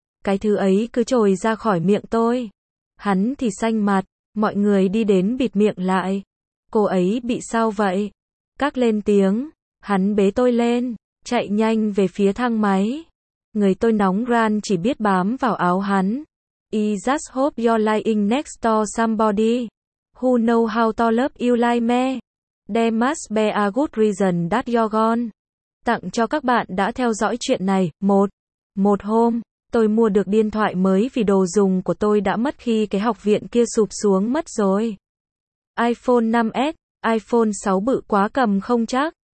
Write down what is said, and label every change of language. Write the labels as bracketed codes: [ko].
[vi] Cái thứ ấy cứ trồi ra khỏi miệng tôi. Hắn thì xanh mặt. Mọi người đi đến bịt miệng lại. Cô ấy bị sao vậy? Các lên tiếng. Hắn bế tôi lên. Chạy nhanh về phía thang máy. Người tôi nóng ran chỉ biết bám vào áo hắn. [en] I just hope you're lying next to somebody. Who know how to love you like me. There must be a good reason that you're gone. [vi] Tặng cho các bạn đã theo dõi chuyện này. Một hôm. Tôi mua được điện thoại mới vì đồ dùng của tôi đã mất khi cái học viện kia sụp xuống mất rồi. iPhone 5S, iPhone 6 bự quá cầm không chắc.